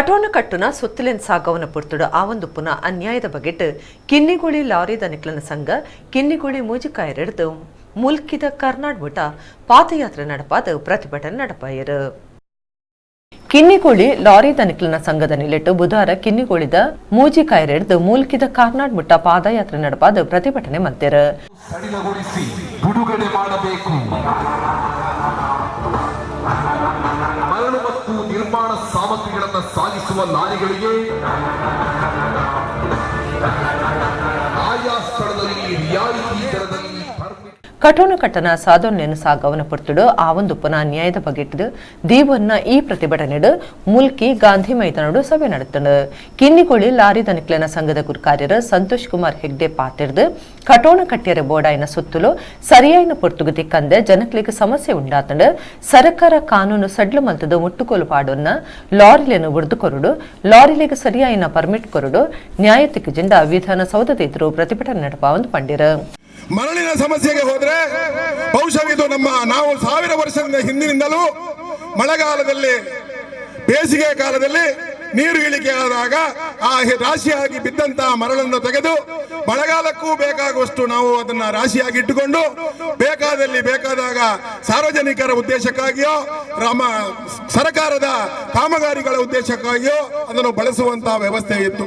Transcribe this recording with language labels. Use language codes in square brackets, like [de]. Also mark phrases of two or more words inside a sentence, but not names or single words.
[tcy] ಕಠೋಣ ಕಟ್ಟುನ ಸುತ್ತಲಿನ ಸಾಗವನ ಪುರ್ತುಡು ಆವೊಂದುಪ್ಪುನ ಅನ್ಯಾಯದ ಬಗೆಟ್ ಕಿನ್ನಿಗುಳಿ ಲಾರಿ ದನಿಕ್ಲನ ಸಂಘ ಕಿನ್ನಿಗುಳಿ ಮೂಜಿಕಾಯರೆಡ್ದು ಮುಲ್ಕಿದ ಕರ್ನಾಟಕ ಪಾದಯಾತ್ರೆ ನಡಪಾದ ಪ್ರತಿಭಟನೆ ನಡಪಾಯರು. ಕಿನ್ನಿಗೋಳಿ ಲಾರಿ ದನಿಕ್ಲನ ಸಂಘದ ನಿಲೆಟ್ಟು ಬುಧವಾರ ಕಿನ್ನಿಗೋಳಿದ ಮೂಜಿಕಾಯರೆಡ್ದು ಮುಲ್ಕಿದ ಕರ್ನಾಟಕ ಪಾದಯಾತ್ರೆ ನಡಪಾದ ಪ್ರತಿಭಟನೆ ಮಲ್ತೆರು. [kn] ಮರಳು ಮತ್ತು ನಿರ್ಮಾಣ ಸಾಮಗ್ರಿಗಳನ್ನು ಸಾಗಿಸುವ ಲಾರಿಗಳಿಗೆ ಆಯಾ ಸ್ಥಳದಲ್ಲಿ ರಿಯಾಯಿತಿ ದರದಲ್ಲಿ [tcy] ಕಠೋಣ ಕಟ್ಟನ ಸಾಧನೆಯನ್ನು ಸಾಗವನ ಪುರ್ತುಡು ಆವೊಂದುಪ್ಪನ ನ್ಯಾಯದ ಬಗೆಟ್ಟು ದೀವನ್ನ ಈ ಪ್ರತಿಭಟನೆಡು ಮುಲ್ಕಿ ಗಾಂಧಿ ಮೈದಾನಡು ಸಭೆ ನಡೆತಂಡು. ಕಿನ್ನಿಗೋಳಿ ಲಾರಿ ದನಿಕ್ಲನ ಸಂಘದ ಗುರುಕಾರ್ಯರು ಸಂತೋಷ್ ಕುಮಾರ್ ಹೆಗ್ಡೆ ಪಾತಿರ್ದು ಕಠೋಣ ಕಟ್ಟಿಯರ ಬೋಡಾಯಿನ ಸುತ್ತಲೂ ಸರಿಯಾಯಿನ ಪೊರ್ತುಗು ದಿಕ್ಕಂದೆ ಜನಕ್ಲಿಗೆ ಸಮಸ್ಯೆ ಉಂಡಾತಂಡು ಸರ್ಕಾರ ಕಾನೂನು ಸಡ್ಲು ಮಲ್ತದು ಮುಟ್ಟುಕೋಲು ಪಾಡೋನ್ನ ಲಾರಿಲೆಯನ್ನು ಉಡ್ದು ಕೊರುಡು ಲಾರಿಲೆಗೆ ಸರಿಯಾಯಿನ ಪರ್ಮಿಟ್ ಕೊರುಡು ನ್ಯಾಯತಿಕ ಜಿಂಡ ವಿಧಾನಸೌಧದ ಎದುರು ಪ್ರತಿಭಟನೆ ನಡಪಾವಂದು ಪಂಡಿರು. [kn] ಮರಳಿನ ಸಮಸ್ಯೆಗೆ ಹೋದ್ರೆ ಬಹುಶಃ ಇದು ನಾವು 1000 ವರ್ಷದ ಹಿಂದಿನಿಂದಲೂ ಮಳೆಗಾಲದಲ್ಲಿ ಬೇಸಿಗೆ ಕಾಲದಲ್ಲಿ ನೀರು ಇಳಿಕೆ ಆದಾಗ ಆ ರಾಶಿಯಾಗಿ ಬಿದ್ದಂತಹ ಮರಳನ್ನು ತೆಗೆದು ಮಳೆಗಾಲಕ್ಕೂ ಬೇಕಾಗುವಷ್ಟು ನಾವು ಅದನ್ನ ರಾಶಿಯಾಗಿ ಇಟ್ಟುಕೊಂಡು ಬೇಕಾದಾಗ ಸಾರ್ವಜನಿಕರ ಉದ್ದೇಶಕ್ಕಾಗಿಯೋ ಸರ್ಕಾರದ ಕಾಮಗಾರಿಗಳ ಉದ್ದೇಶಕ್ಕಾಗಿಯೋ ಅದನ್ನು ಬಳಸುವಂತಹ ವ್ಯವಸ್ಥೆ ಇತ್ತು.